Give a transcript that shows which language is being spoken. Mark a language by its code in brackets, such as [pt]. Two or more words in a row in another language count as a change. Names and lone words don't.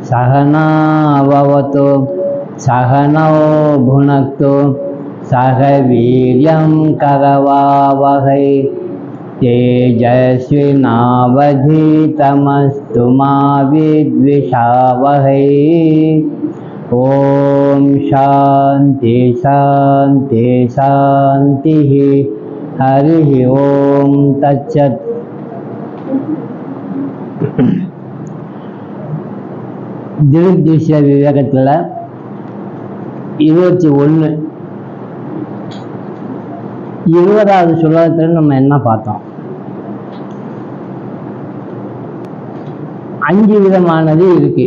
[sa] सहनाववतु सहनौ भुनक्तु सह वीर्यं करवावहै तेजस्विनावधीतमस्तु मा विद्विषावहै। ओम शांति शांति शांति। हरि ओम तत्सत्। [ta] திருஷ்ய விவேகத்தில் 21 20வது ஸ்லோகத்தில் நம்ம என்ன பார்த்தோம்? 5 விதமானது இருக்கு.